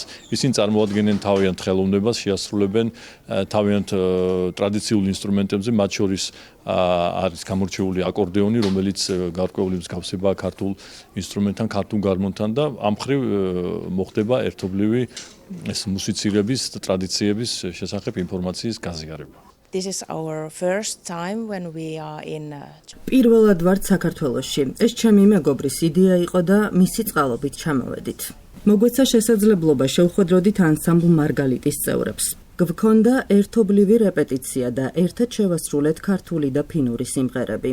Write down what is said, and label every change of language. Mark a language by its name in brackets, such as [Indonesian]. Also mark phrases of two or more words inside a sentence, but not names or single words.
[Georgian] ისინი წარმოადგენენ თავიანთ ხელოვნებას, შეასრულებენ თავიანთ ტრადიციულ ინსტრუმენტებზე, მათ შორის არის გამორჩეული აკორდეონი, რომელიც გარკვეული მსგავსებაა ქართულ ინსტრუმენტთან, ქართულ გარმონთან და ამ მხრივ მოხდება ერთობლივი ეს მუსიცირების ტრადიციების შესახებ ინფორმაციის გაზიარება. [English] This is our first time when we are in [Georgian] პირველად ვართ საქართველოში. ეს ჩემი მეგობრის იდეა იყო და მისი წყალობით ჩამოვედით. მოგვეცა შესაძლებლობა შევხვედროდით ანსამბლ მარგალიტის წევრებს. გვქონდა ერთობლივი რეპეტიცია და ერთად შევასრულეთ ქართული და ფინური სიმღერები.